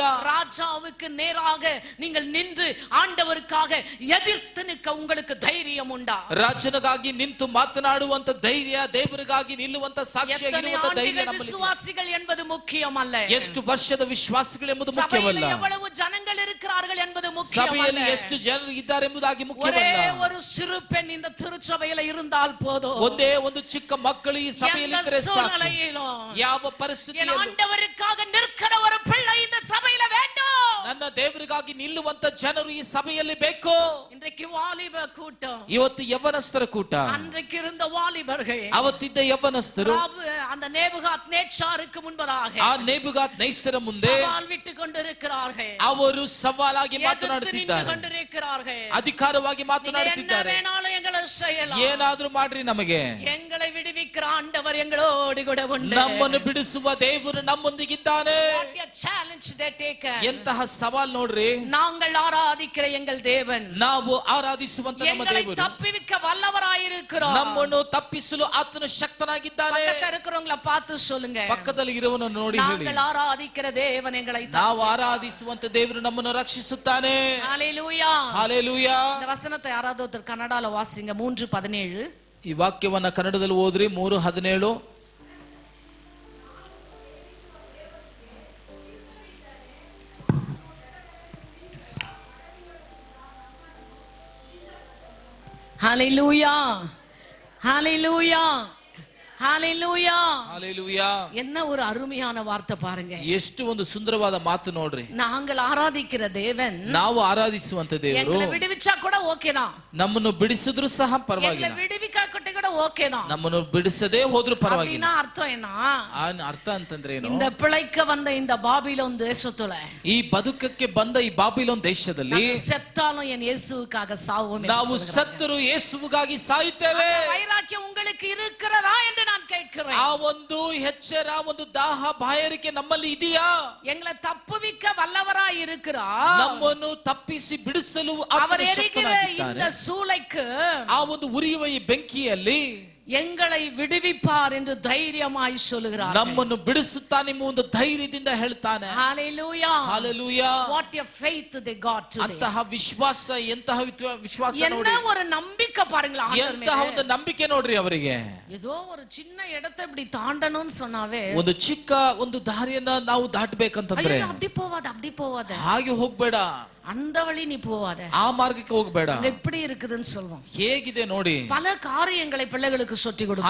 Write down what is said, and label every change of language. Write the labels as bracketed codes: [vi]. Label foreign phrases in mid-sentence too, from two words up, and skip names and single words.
[ta] ராஜாவுக்கு நேராக நீங்கள் நின்று ஆண்டவருக்காக எதிர்த்து நிற்க உங்களுக்கு தைரியம் உண்டா? [kn] ರಾಜನಿಗಾಗಿ ನಿಂತು ಮಾತನಾಡುವಂತ ಧೈರ್ಯ, ದೇವರಿಗಾಗಿ ನಿಲ್ಲುವಂತ ಸಾಕ್ಷಿಯಾಗಿರುವಂತ ಧೈರ್ಯ ನಮ್ಮಲ್ಲಿ [ta] விசுவாசிகள் என்பது முக்கியம் அல்ல. [kn] ಎಷ್ಟು ವರ್ಷದ ವಿಶ್ವಾಸಿಗಳು ಎಂಬುದು ಮುಖ್ಯವಲ್ಲ. [ta] சபையில் எவ்வளவு ஜனங்கள் இருக்கிறார்கள் என்பது முக்கியம் அல்ல. [kn] ಸಭೆಯಲ್ಲಿ ಎಷ್ಟು ಜನರು ಇದ್ದಾರೆ ಎಂಬುದಾಗಿ ಮುಖ್ಯವಲ್ಲ. [ta] ஒரே ஒரு சிறு பெண் இந்த திருச்சபையில் இருந்தால் போதும். [kn] ಒಂದೇ ಒಂದು ಚಿಕ್ಕ ಮಕ್ಕಳು ಈ ಸಭೆಯಲ್ಲಿ ಇದ್ದರೆ ಸಾಕು. ಯಾವ ಪರಿಸ್ಥಿತಿಯಲ್ಲೂ [ta] ஆண்டவருக்காக நிற்கிற ஒரு பிள்ளை இந்த சபையில வேண்டும். [kn] ನನ್ನ ದೇವರಿಗಾಗಿ ನಿಲ್ಲುವಂತ ಜನರು ಈ ಸಭೆಯಲ್ಲಿ ಬೇಕು. [ta] இன்றைக்கு வாலிப கூட்டம், [kn] ಇವತ್ತು ಯವನಸ್ಥರ ಕೂಟ, [ta] அன்றைக்கு இருந்த வாலிபர்கள், [kn] ಅವತ್ತಿದ್ದ ಯವನಸ್ಥರು [ta] அந்த நேபுகாத் நேச்சாருக்கு முன்பதாக [kn] ಆ ನೇಬುಗಾತ್ ನೈಸರ ಮುಂದೆ [ta] சவால் விட்டு கொண்டிருக்கிறார்கள். [kn] ಅವರು ಸವಾಲಾಗಿ ಮಾತನಾಡುತ್ತಿದ್ದಾರೆ, [ta] கொண்டிருக்கிறார்கள். [kn] ಅಧಿಕಾರವಾಗಿ ಮಾತನಾಡುತ್ತಿದ್ದಾರೆ. ಏನಾದ್ರೂ ಮಾಡ್ರಿ, ನಮಗೆ [ta] எங்களை விடுவிக்கிற ஆண்டவர் எங்களோடு கூட உண்டு. [kn] ನಮ್ಮನ್ನು ಬಿಡಿಸುವ ದೇವರು ನಮ್ಮೊಂದಿಗಿದ್ದಾನೆ. ಎಂತಹ ಸವಾಲ್ ನೋಡ್ರಿ. [ta] நாங்கள் ஆராதிக்கிற எங்கள் தேவன், [kn] ನಾವು ಆರಾಧಿಸುವಂತ ನಮ್ಮ ದೇವರು [ta] தப்பிவிக்க வல்லவராயிருக்கிறார். [kn] ನಮ್ಮನ್ನು ತಪ್ಪಿಸಲು ಆತನು ಶಕ್ತನಾಗಿದ್ದಾನೆ. [ta] பக்கத்துல இருக்கிறவங்கள பார்த்து சொல்லுங்க, [kn] ಪಕ್ಕದಲ್ಲಿ ಇರುವವನನ್ನು ನೋಡಿ ಹೇಳಿ, [ta] நாங்கள் ஆராதிக்கிற தேவன் எங்களை, [kn] ನಾವು ಆರಾಧಿಸುವಂತ ದೇವರು ನಮ್ಮನ್ನು ರಕ್ಷಿಸುತ್ತಾನೆ. [ta] ஹalleluya, ஹalleluya. இந்த வசனத்தை யாராவது ஒருத்தர் கன்னடால வாசிங்க. 3:17. [kn] ಈ ವಾಕ್ಯವನ್ನ ಕನ್ನಡದಲ್ಲಿ ಓದ್ರಿ. 3:17. [ta] ஹalleluya, ஹalleluya, ஹalleluya, ஹalleluya. என்ன ஒரு அருமையான வார்த்தை பாருங்க. [kn] ಎಷ್ಟು ಒಂದು ಸುಂದರವಾದ ಮಾತು ನೋಡ್ರಿ. [ta] நாங்கள் ஆராதிக்கிற தேவன், [kn] ನಾವು ಆರಾಧಿಸುವಂತ ದೇವರು [ta] எங்களை விடுவிச்சா கூட ஓகே தான், [kn] ನಮ್ಮನ್ನು ಬಿಡಿಸಿದ್ರು ಸಹ ಪರವಾಗಿಲ್ಲ, [ta] எங்களை விடுவிக்காட்டி கூட ஓகே தான். [kn] ನಮ್ಮನ್ನು ಬಿಡಿಸದೇ ಹೋದ್ರು ಪರವಾಗಿಲ್ಲ. [ta] அப்படினா அர்த்தம் என்ன? [kn] ಅರ್ಥ ಅಂತಂದ್ರೆ ಏನು? [ta] இந்த பிழைக்க வந்த இந்த பாபிலோன் தேசத்துல, [kn] ಈ ಬದುಕಕ್ಕೆ ಬಂದ ಈ ಬಾಬಿಲೋನ್ ದೇಶದಲ್ಲಿ [ta] செத்தாலும் என் இயேசுவுக்காக சாவோம். [kn] ನಾವು ಸತ್ತರೂ ಯೇಸುವಿಗಾಗಿ ಸಾಯುತ್ತೇವೆ. [ta] வைராக்கியம் உங்களுக்கு இருக்கிறதா என்று நான் கேட்கிறேன். [kn] ಆ ಒಂದು ಎಚ್ಚರ, ಒಂದು ದಾಹ, ಬಾಯಾರಿಕೆ ನಮ್ಮಲ್ಲಿ ಇದೆಯಾ? [ta] எங்களை தப்புவிக்க வல்லவராய் இருக்கிறார். [kn] ನಮ್ಮನ್ನು ತಪ್ಪಿಸಿ ಬಿಡಿಸಲು [ta] அவர் எரிகிற இந்த சூளைக்கு, [kn] ಆ ಒಂದು ಉರಿಯುವ ಈ ಬೆಂಕಿಯಲ್ಲಿ [ta] எங்களை விடுவிப்பார் என்று தைரியமாய் சொல்லுகிறார். [kn] ನಮ್ಮನ್ನು ಬಿಡಿಸುತ್ತಾನೆ ಎಂಬ ಒಂದು ಧೈರ್ಯದಿಂದ ಹೇಳ್ತಾನೆ. [ta] ஹalleluya, ஹalleluya. [en] what a faith they got today. [kn] ಅಂತಹ ವಿಶ್ವಾಸ, ಎಂತಹ ವಿಶ್ವಾಸ ನೋಡಿ, [ta] என்ன ஒரு நம்பிக்கை பாருங்களா. [kn] ಎಂತಹ ಒಂದು ನಂಬಿಕೆ ನೋಡ್ರಿ ಅವರಿಗೆ. [ta] ஏதோ ஒரு சின்ன இடத்தை இப்படி தாண்டணும்னு சொன்னாவே, [kn] ಒಂದು ಚಿಕ್ಕ ಒಂದು ದಾರಿಯನ್ನ ನಾವು ದಾಟಬೇಕಂತಂದ್ರೆ, [ta] அப்படி போவாத, அப்படி போவாத, [kn] ಹಾಗೆ ಹೋಗ್ಬೇಡ, [ta] அந்த வழி நீ போவாத, [kn] ಆ ಮಾರ್ಗಕ್ಕೆ ಹೋಗ್ಬೇಡ, [ta] எப்படி இருக்குதுன்னு சொல்வோம். [kn] ಹೇಗಿದೆ ನೋಡಿ. [ta] பல காரியங்களை பிள்ளைகளுக்கு சொல்லி கொடுக்கிறோம்.